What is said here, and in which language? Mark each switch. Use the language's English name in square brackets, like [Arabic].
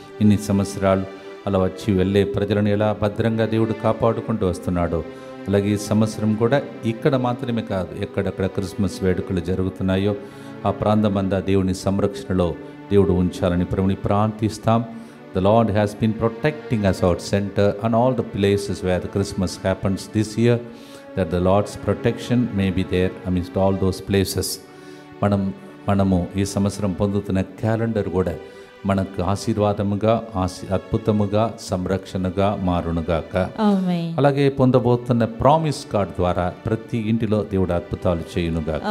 [Telugu] ఇన్ని సంవత్సరాలు అలా వచ్చి వెళ్ళే ప్రజలను ఎలా భద్రంగా దేవుడు కాపాడుకుంటూ వస్తున్నాడో అలాగే ఈ సంవత్సరం కూడా ఇక్కడ మాత్రమే కాదు, ఎక్కడెక్కడ క్రిస్మస్ వేడుకలు జరుగుతున్నాయో ఆ ప్రాంతమంతా దేవుని సంరక్షణలో దేవుడు ఉంచాలని ప్రభుని ప్రార్థిస్తాం. [English] The Lord has been protecting us our center and all the places where the Christmas happens this year, that the Lord's protection may be there amidst all those places. [Telugu] మనము ఈ సంవత్సరం పొందుతున్న క్యాలెండర్ కూడా మనకు ఆశీర్వాదముగా అద్భుతముగా సంరక్షణగా మారునుగాక. ఆమేన్. అలాగే పొందబోతున్న ప్రామిస్ కార్డ్ ద్వారా ప్రతి ఇంటిలో దేవుడు అద్భుతాలు చేయునుగాక.